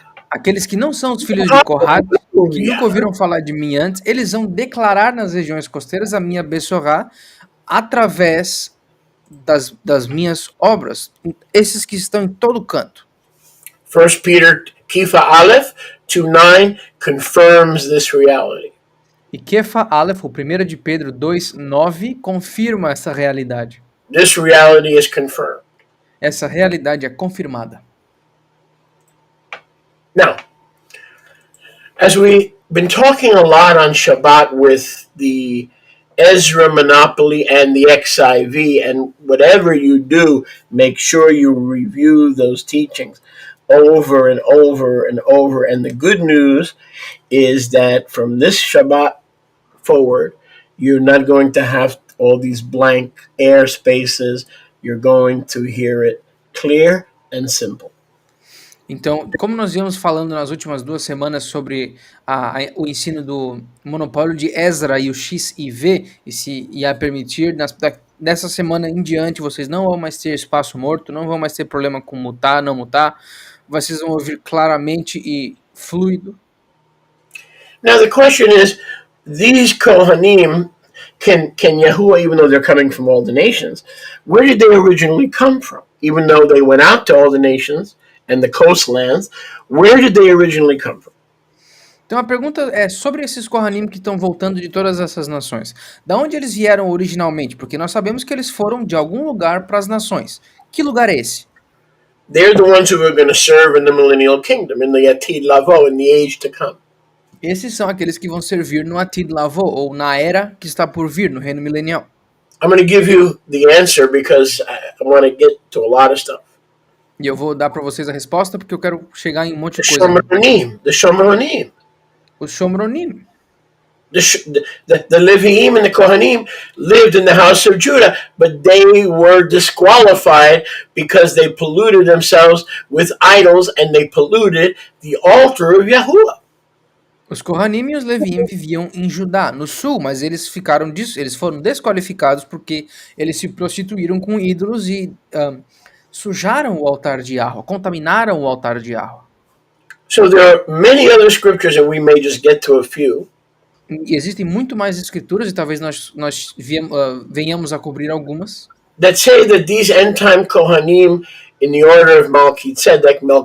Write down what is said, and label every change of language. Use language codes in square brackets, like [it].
[pt] Aqueles que não são os filhos de Kohath, que nunca ouviram falar de mim antes, eles vão declarar nas regiões costeiras a minha Bessorá através das minhas obras. Esses que estão em todo canto. [en] 1 Peter Kifa Aleph 2:9 confirms this reality. [pt] E Kefa Aleph, o 1 de Pedro 2:9, confirma essa realidade. [en] This reality is confirmed. [pt] Essa realidade é confirmada. [en] Now, as we've been talking a lot on Shabbat with the Ezra monopoly and the XIV, and whatever you do, make sure you review those teachings over and over and over. And the good news is that from this Shabbat forward, you're not going to have all these blank air spaces. You're going to hear it clear and simple. [pt] Então, como nós íamos falando nas últimas 2 semanas sobre o ensino do monopólio de Ezra e o X e V, e se ia permitir, dessa semana em diante, vocês não vão mais ter espaço morto, não vão mais ter problema com mutar, não mutar, vocês vão ouvir claramente e fluido. [en] Now the question is, these Kohanim, can Yahuwah, even though they're coming from all the nations, where did they originally come from? Even though they went out to all the nations and the coastlands, where did they originally come from? [pt] Então a pergunta é sobre esses Kohanim que estão voltando de todas essas nações. Da onde eles vieram originalmente? Porque nós sabemos que eles foram de algum lugar para as nações. Que lugar é esse? [en] They're the ones who are going to serve in the millennial kingdom, in the Atid Lavo, in the age to come. [pt] Esses são aqueles que vão servir no Atid Lavo, ou na era que está por vir, no reino milenial. [en] I'm going to give you the answer because I want to get to a lot of stuff. [pt] E eu vou dar para vocês a resposta porque eu quero chegar em um monte de [en] The [pt] coisa. [he] Shomronim, [pt] Os Shomronim. [en] The Leviim and the Kohanim lived in the house of Judah, but they were disqualified because they polluted themselves with idols and they polluted the altar of Yahuwah. [pt] Os Kohanim e os Levim viviam em Judá, no sul, mas eles foram desqualificados porque eles se prostituíram com ídolos e sujaram o altar de Yahweh, contaminaram o altar de Yahweh. [en] So there are many other scriptures, and we may just get to a few. [pt] E existem muito mais escrituras, e talvez nós venhamos a cobrir algumas, [en] That say that these end time Kohanim in the order of Melchizedek,